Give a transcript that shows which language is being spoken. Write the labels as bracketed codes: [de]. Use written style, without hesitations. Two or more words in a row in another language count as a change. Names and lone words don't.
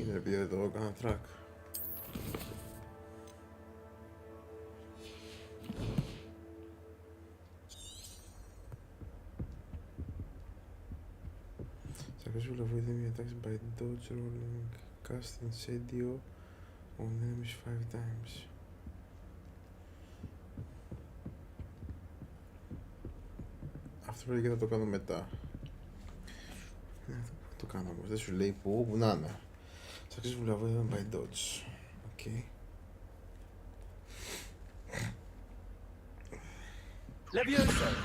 [el] επειδή δεν το έκανα track. [en] Successful avoid enemy attacks by dodge rolling cast incendio on enemies 5 times. [el] Αυτό λέει και θα το κάνω μετά. Το κάνω όμως, δεν σου λέει που να είναι. [en] Successful avoid by dodge. Okay. Levioso!